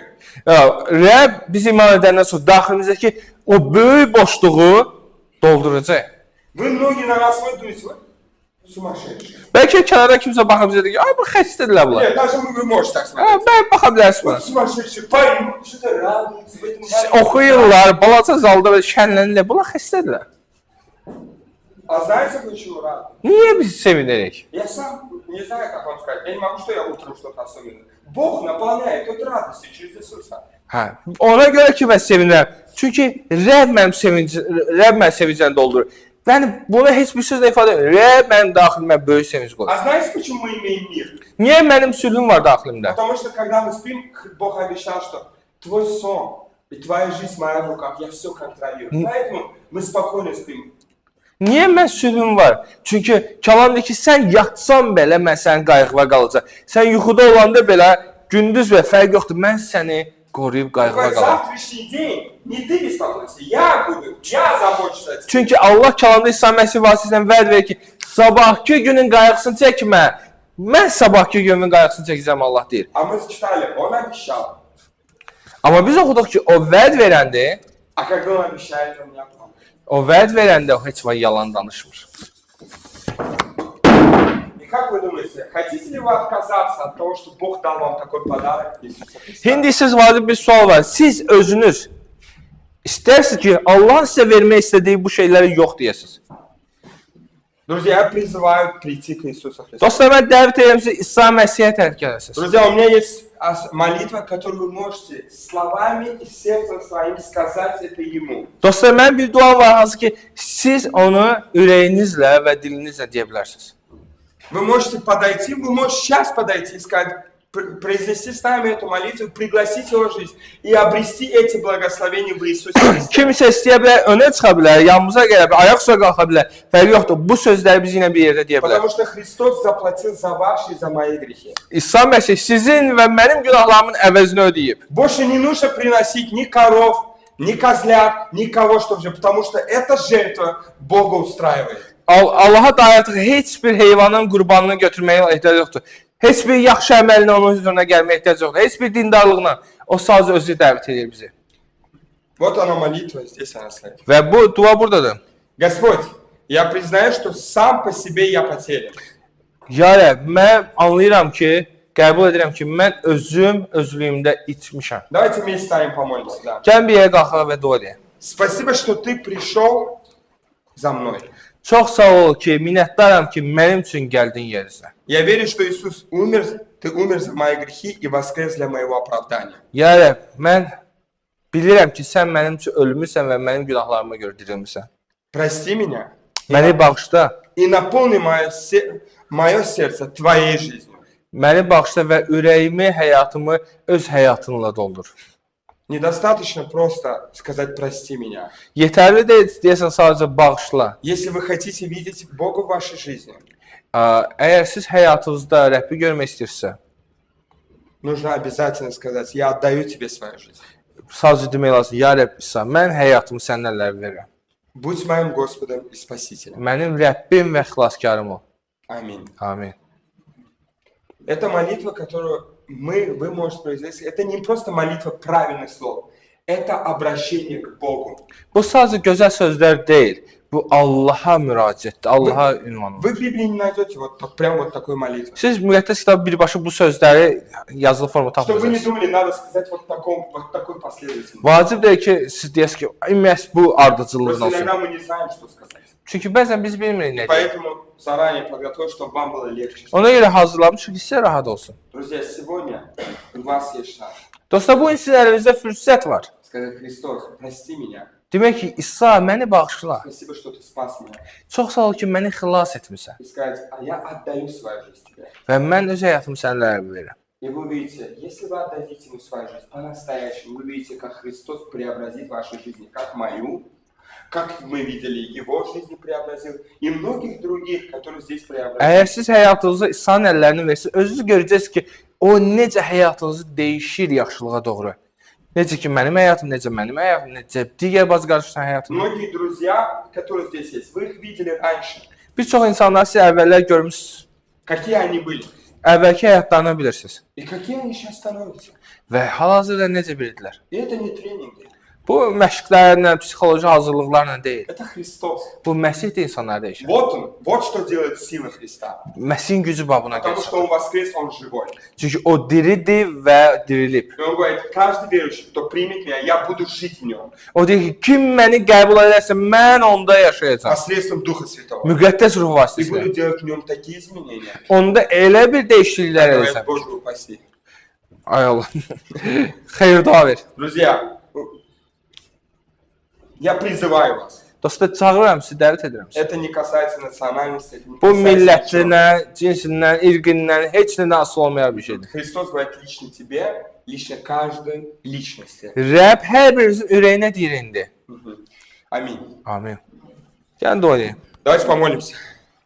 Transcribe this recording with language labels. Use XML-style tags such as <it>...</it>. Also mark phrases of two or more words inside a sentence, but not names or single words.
<az>Rəbb biz iman edəndən sonra daxilimizdəki o böyük boşluğu dolduracaq.</az> <ru>Вы многие на нас выдумаете, вы сумасшедшие.</ru> <az>Bəlkə kənarda kimsə baxıb bizə deyir ki, ay bu xəstədirlər bunlar.</az> <ru>Нет, даже вы можете так смотреть.</ru> <az>Mən baxa bilərsiniz</az> <ru>Вот</ru> <az>buna.</az> <ru>сумасшедшие парень, что-то радуется в этом гараже.</ru> <az>Oxuyurlar, balaca zalda və şənlənirlər. Bunlar xəstədirlər.</az> <ru>А знаете, почему радуются?</ru> <az>Niyə biz sevinirik?</az> <ru>Я сам не знаю, как вам сказать. Я не могу, что я утром что-то особенное. Bог наполняет от радости через Иисуса.</ru> <az>Hə, ona görə ki, mən sevinirəm. Çünki Rəbb mənim sevincəni doldurur. Yəni, bunu heç bir sözlə ifadə edir. Rəbb mənim daxilimə böyük sevinç qoyur.</az> <ru>А знаете, почему мы имеем мир?</ru> <az>Niyə mənim sülhüm var daxilimdə?</az> <ru>Потому что, когда мы спим, Бог обещал, что твой сон и твоя жизнь в моих руках, я все контролирую. Поэтому мы спокойно спим.</ru> <az>Niyə mən sülhüm var? Çünki kəlam deyir ki, sən yatsan belə, mən sənin qayğıva qalacaq. Sən yuxuda olanda belə, gündüz və fərq yoxdur, mən səni qoruyub qayğıva qalacaq.</az> <ru>Завтрашний день не ты беспокойся, я буду, я забочусь о тебе.</ru> <az>Çünki Allah kəlamda İsa Məsih vasitəsilə vəd verir ki, sabahki günün qayğısını çəkmə. Mən sabahki günün qayğısını çəkəcəm, Allah deyir.</az> <ru>А мы читали, он обещал.</ru> <az>Amma biz oxuduq ki, o vəd verəndə,</az> <ru>А когда он обещает, он не обманывает.</ru> <az>o vəd verəndə o heç vaxt yalan danışmır.</az> <ru>И как вы думаете, хотите ли вы отказаться от того, что Бог дал вам такой подарок Иисуса Христа?</ru> <az>İndi siz vacib bir sual var. Siz özünüz istərsiniz ki, Allah sizə vermək istədiyi bu şeyləri yox deyəsiniz.</az> <ru>Друзья, я призываю прийти к Иисусу Христу.</ru> <az>Dostlar, mən dəvət edirəm sizi İsa Məsihə tərəf gələsiniz.</az> <ru>Друзья, у меня есть молитва, которую вы можете словами и сердцем своим сказать это Ему.</ru> <az>Dostlar, mənim bir duam var, hansı ki, siz onu ürəyinizlə və dilinizlə deyə bilərsiniz.</az> <ru>Вы можете подойти, вы можете сейчас подойти и сказать, произнести с нами эту молитву, пригласить Его в жизнь и обрести эти благословения в Иисусе Христе.</ru> <az>Kimsə istəyə bilər, önə çıxa bilər, yanımıza gələ bilər, ayaq üstə qalxa bilər. Fərqi yoxdur. Bu sözləri biz yenə bir yerdə deyə bilər.</az> <ru>Потому что Христос заплатил за ваши и за мои грехи.</ru> <az>İsa Məsih sizin və mənim günahlarımın əvəzini ödəyib.</az> <ru>Больше не нужно приносить ни коров, ни козлят, никого, что же, потому что эта жертва Бога устраивает.</ru> <az>Allaha dair artıq heç bir heyvanın qurbanını götürməyə ehtiyac yoxdur. Heç bir yaxşı əməlinə onun huzuruna gəlməyə ehtiyac yoxdur. Heç bir dindarlığına. O sadəcə özü dəvət edir bizi.</az> <ru>Вот она молитва, здесь она стоит.</ru> <az>Və bu dua buradadır.</az> <ru>Господь, я признаю, что сам по себе я потерян.</ru> <az>Ya Rəbb, mən anlayıram ki, qəbul edirəm ki, mən özlüyümdə itmişəm.</az> <ru>Давайте вместе станем помолимся. Да.</ru> <az>Gəlin bir yerə qalxaq və dua edək.</az> <ru>Спасибо, что ты пришел за мной.</ru> <az>Çox sağ ol ki, minnətdaram ki, mənim üçün gəldin yerinizə.</az> <ru>Я верю, что Иисус умер, ты умер за мои грехи и воскрес для моего оправдания.</ru> <az>Ya Rəbb, mən bilirəm ki, sən mənim üçün ölmüsən və mənim günahlarıma görə dirilmisən.</az> <ru>Прости меня</ru> <az>Məni bağışla.</az> <ru>и наполни мое сердце твоей жизнью.</ru> <az>Məni bağışla və ürəyimi, həyatımı öz həyatınla doldur.</az> <ru>Недостаточно просто сказать «прости меня».</ru> <az>Yetərli deyil deyəsən sadəcə bağışla.</az> <ru>Если вы хотите видеть Бога в вашей жизни,</ru> <az>Əgər siz həyatınızda Rəbbi görmək istəyirsə,</az> <ru>нужно обязательно сказать «я отдаю тебе свою жизнь».</ru> <az>sadəcə demək lazım, ya Rəbb İsa, mən həyatımı səndən əllərə verirəm.</az> <ru>Будь моим Господом и Спасителем.</ru> <az>Mənim Rəbbim və xilaskarım ol.</az> <ru>Аминь.</ru> <az>Amin.</az> <ru>Это молитва, которую вы можете произнести. Это не просто молитва правильных слов. Это обращение к Богу.</ru> <az>Bu sadəcə gözəl sözlər deyil. Bu Allaha müraciətdir, Allaha ünvandır.</az> <ru>Вы в Библии не найдете прям вот такой молитвы.</ru> <az>Siz müqəddəs kitabı birbaşa bu sözləri yazılı formada</az> <ru>Чтобы вы не</ru> <az>tapacaqsınız.</az> <ru>думали, надо сказать вот такой последовательно.</ru> <az>Vacib deyil ki, siz deyəsiniz ki, məhz bu ardıcıllığın</az> <ru>Просто</ru> <az>olsun.</az> <ru>иногда мы не знаем, что сказать.</ru> <az>Çünki bəzən biz bilmirik nə deyək.</az> <ru>Поэтому заранее подготовь, чтобы вам было легче.</ru> <az>Ona görə hazırlamışıq ki, sizə rahat olsun.</az> <ru>Друзья, сегодня у вас есть шанс</ru> <az>Dostlar, bu gün sizin əlinizdə fürsət var.</az> <ru>сказать: Христос, прости меня.</ru> <az>Demək ki, İsa, məni bağışla.</az> <ru>Спасибо, что ты спас меня.</ru> <az>Çox sağ ol ki, məni xilas etmisən.</az> <ru>И сказать: а я отдаю свою жизнь тебе.</ru> <az>Və mən öz həyatımı səninlə verirəm.</az> <ru>И вы увидите, если вы отдадите ему свою жизнь по-настоящему, вы увидите, как Христос преобразит вашу жизнь, как мою, как мы видели, его жизнь преобразил, и многих других, которые здесь преобразили.</ru> <az>Əgər siz həyatınızı İsa'nın əllərinə versiniz, özünüz görəcəksiniz ki, o necə həyatınızı dəyişir yaxşılığa doğru. Necə ki, mənim həyatım, necə digər bazı qardaşların həyatım.</az> <ru>Многие друзья, которые здесь есть, вы их видели раньше.</ru> <az>Bir çox insanlar siz əvvəllər görmüsünüz,</az> <ru>Какие они были</ru> <az>əvvəlki həyatlarını bilirsiniz.</az> <ru>и какие они сейчас становятся.</ru> <az>Və hal-hazırda necə bildilər.</az> <ru>И это не тренинги,</ru> <az>Bu məşqlərlə, psixoloji hazırlıqlarla deyil.</az> <ru>это Христос.</ru> <az>Bu Məsih də insanları dəyişir.</az> <ru>Вот что делает сила Христа.</ru> <az>Məsihin gücü babına</az> <ru>Потому</ru> <az>gəlir.</az> <ru>что Он воскрес, Он живой.</ru> <az>Çünki o diridir və dirilib.</az> <ru>И Он говорит: каждый верующий, кто примет меня, я буду жить в Нем.</ru> <az>O deyir ki, kim məni qəbul edərsə, mən onda yaşayacağam.</az> <ru>Посредством Духа Святого.</ru> <az>Müqəddəs ruh</az> <ru>И</ru> <az>vasitəsilə.</az> <ru>буду делать в Нем такие изменения.</ru> <az>Onda elə bir dəyişikliklər</az> <ru>Говорит:</ru> <az>edəcəm.</az> <ru>Боже упаси.</ru> <az>Ay Allah. Xeyir dua ver.</az> <ru>Друзья, я призываю вас.</ru> <az>Dostlar, çağırıram sizi, dəvət edirəm sizi.</az> <ru>Это не касается национальности, это не</ru> <az>Bu</az> <ru>касается ничего.</ru> <az>millətindən, cinsindən, irqindən, heç nədən asılı olmayan bir şeydir.</az> <ru>Христос говорит лично тебе, лично каждой личности.</ru> <az>Rəbb hər birinizin ürəyinə deyir indi.</az> <ru>Аминь.</ru> <az>Amin. Gəlin dua edin.</az> <ru>Давайте помолимся.</ru>